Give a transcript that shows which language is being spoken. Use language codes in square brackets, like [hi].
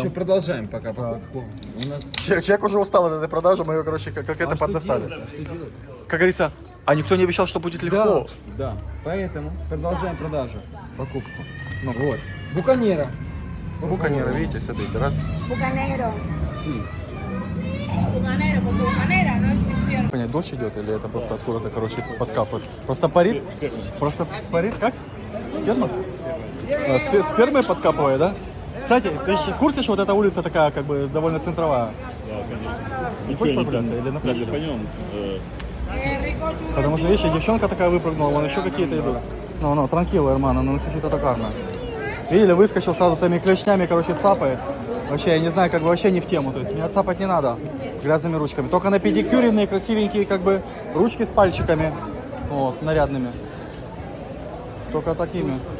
[ru] еще продолжаем пока покупку. У нас... Человек уже устал от этой продажи, мы ее, короче, как это что поддостали. делать? А что делать? Как говорится, а никто не обещал, что будет легко. Да, поэтому продолжаем продажу, покупку. Ну вот. Буканера. Буканера, видите, смотрите, раз. [es] Bucanero. Си. Bucanero, porque Bucanera no existieron. [ru] Понять, дождь идет или это просто откуда-то, короче, подкапывает? Просто парит? Просто парит, как? Сперма? Спермой подкапывает, да? Кстати, ты в курсе, что вот эта улица такая, как бы, довольно центровая? Да, конечно. Не хочешь прогуляться или на пляж? Или пойдем. Потому что, видишь, и девчонка такая выпрыгнула, вон еще какие-то идут. [es] Ну, транкило, hermano, no necesito tocarme. [ru] Видели, выскочил сразу своими клешнями, короче, цапает. Вообще, я не знаю, как бы вообще не в тему. То есть меня цапать не надо грязными ручками. Только на педикюренные, красивенькие, как бы, ручки с пальчиками. Вот, нарядными. Только такими.